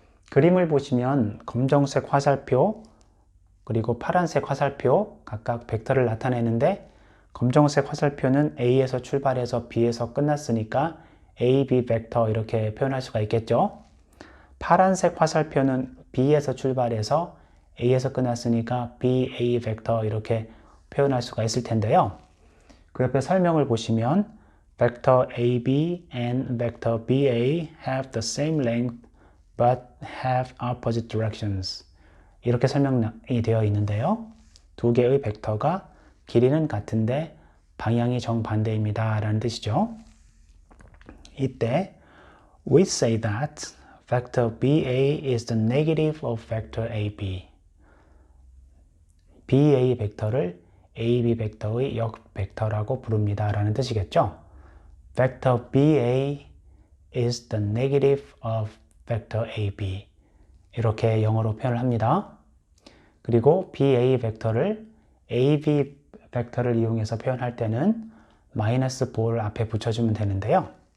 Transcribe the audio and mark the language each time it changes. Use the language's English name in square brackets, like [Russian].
[Korean] 그림을 보시면 검정색 화살표 그리고 파란색 화살표 각각 벡터를 나타내는데 검정색 화살표는 A에서 출발해서 B에서 끝났으니까 AB 벡터 이렇게 표현할 수가 있겠죠. 파란색 화살표는 B에서 출발해서 A에서 끝났으니까 BA 벡터 이렇게 표현할 수가 있을 텐데요. 그 옆에 설명을 보시면 [English] vector AB and vector BA have the same length but have opposite directions. [Korean] 이렇게 설명이 되어 있는데요. 두 개의 벡터가 길이는 같은데 방향이 정반대입니다 라는 뜻이죠. 이때 [English] we say that vector BA is the negative of vector AB. [Korean] BA 벡터를 AB 벡터의 역 벡터라고 부릅니다 라는 뜻이겠죠. [English] Vector BA is the negative of vector AB. [Korean] 이렇게 영어로 표현을 합니다. 그리고 BA 벡터를 AB 벡터를 이용해서 표현할 때는 마이너스 볼을 앞에 붙여주면 되는데요.